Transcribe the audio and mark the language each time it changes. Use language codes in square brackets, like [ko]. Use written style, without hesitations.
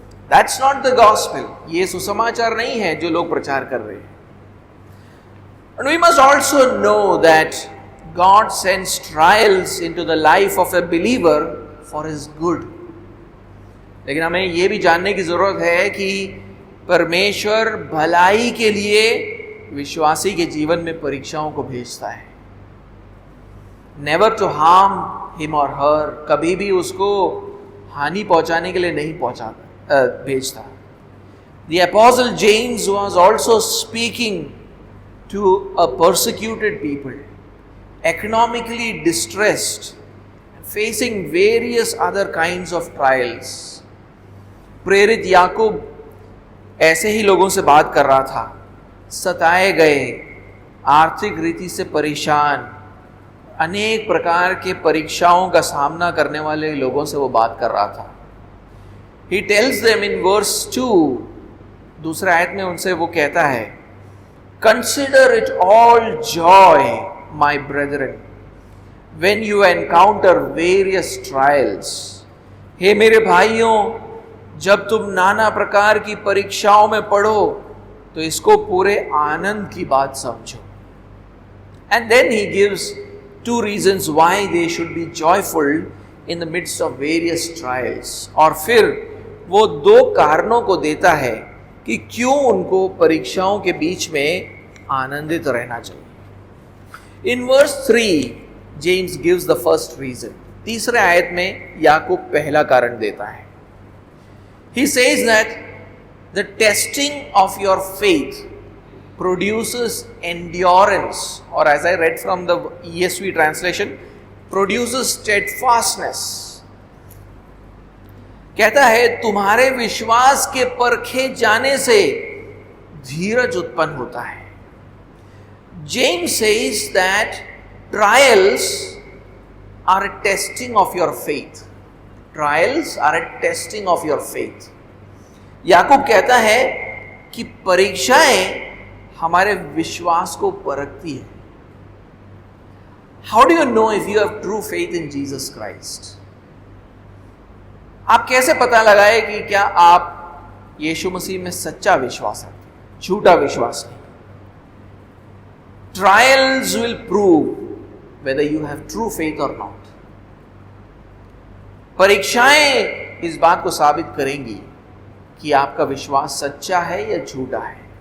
[en] That's not the gospel. [hi] ये सुसमाचार नहीं है जो लोग प्रचार कर रहे हैं। [en] And we must also know that God sends trials into the life of a believer for his good. [hi] लेकिन हमें ये भी जानने की जरूरत है कि परमेश्वर भलाई के लिए विश्वासी के जीवन में परीक्षाओं को भेजता है। [en] Never to harm him or her, [hi] कभी भी उसको हानि पहुंचाने के लिए नहीं भेजता। [en] The apostle James was also speaking to a persecuted people, economically distressed, facing various other kinds of trials. [hi] प्रेरित याकूब ऐसे ही लोगों से बात कर रहा था, सताए गए, आर्थिक रीति से परेशान, अनेक प्रकार के परीक्षाओं का सामना करने वाले लोगों से वो बात कर रहा था. [en] He tells them in verse 2, [hi] दूसरे आयत में उनसे वो कहता है, [en] Consider it all joy, my brethren, when you encounter various trials. [hi] हे मेरे भाइयों, जब तुम नाना प्रकार की परीक्षाओं में पढ़ो तो इसको पूरे आनंद की बात समझो. [en] And then he gives 2 reasons why they should be joyful in the midst of various trials. [hi] और फिर वो 2 कारणों को देता है कि क्यों उनको परीक्षाओं के बीच में आनंदित रहना चाहिए. [en] In verse 3, James gives the first reason. [hi] तीसरे आयत में याकूब पहला कारण देता है. [en] He says that the testing of your faith produces endurance, or as I read from the ESV translation, produces steadfastness. [hi] कहता है तुम्हारे विश्वास के परखे जाने से धीरज उत्पन्न होता है. [en] James says that trials are a testing of your faith. Trials are a testing of your faith. [hi] याकूब कहता है कि परीक्षाएं हमारे विश्वास को परखती है. [en] How do you know if you have true faith in Jesus Christ? [hi] आप कैसे पता लगाए कि क्या आप यीशु मसीह में सच्चा विश्वास है, झूठा विश्वास नहीं. [en] Trials will prove whether you have true faith or not. [hi] परीक्षाएं इस बात को साबित करेंगी कि आपका विश्वास सच्चा है या झूठा है.